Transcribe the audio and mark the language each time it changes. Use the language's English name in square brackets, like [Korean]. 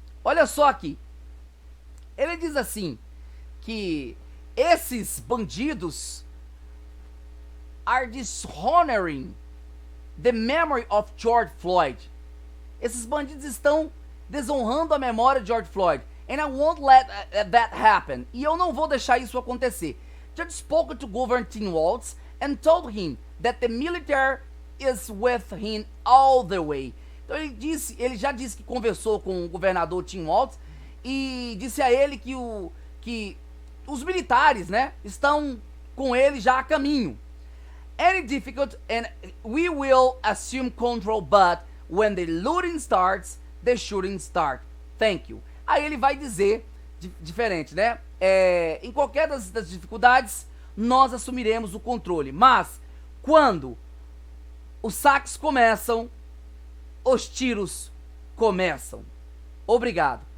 [Portuguese] Olha só aqui. Ele diz assim, que esses bandidos [English] are dishonoring the memory of George Floyd. [Portuguese] Esses bandidos estão desonrando a memória de George Floyd. [English] And I won't let that happen. [Portuguese] E eu não vou deixar isso acontecer. [English] Just spoke to Governor Tim Walz and told him that the military is with him all the way. [Portuguese] Então ele já disse que conversou com o governador Tim Walz e disse a ele que os militares, né, estão com ele já a caminho. [English] Any difficult and we will assume control, but when the looting starts, the shooting starts. Thank you. [Portuguese] Aí ele vai dizer, diferente, né? Em qualquer das dificuldades, nós assumiremos o controle. Mas, quando os saques começam, os tiros começam. Obrigado.